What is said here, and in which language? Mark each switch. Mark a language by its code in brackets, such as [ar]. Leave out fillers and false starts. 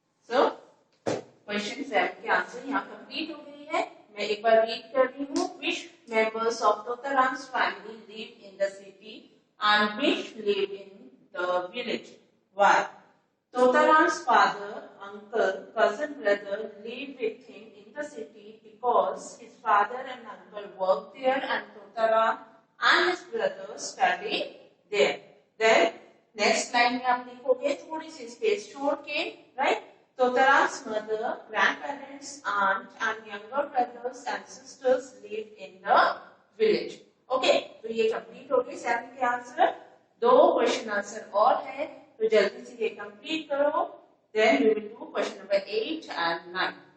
[hi] So, question 7 के answer यहाँ complete हो गई है. मैं एक बार रीड कर रही हूँ. [en] Which members of Totaram's family live in the city and which live in the village? Why? Totaram's father, uncle, cousin, brother live with him in the city because his father and uncle work there and Totaram and his brothers study there. [hi] Then next line में आप लिखोगे थोड़ी सी space छोड़ के, right? [en] Totaram's mother, grandparents, aunt, and younger brothers and sisters live in the village. [hi] Okay, तो ये complete हो गई 7 के आंसर. 2 क्वेश्चन आंसर और है, तो जल्दी से ये कंप्लीट करो. [en] Then we will do question number 8 and 9.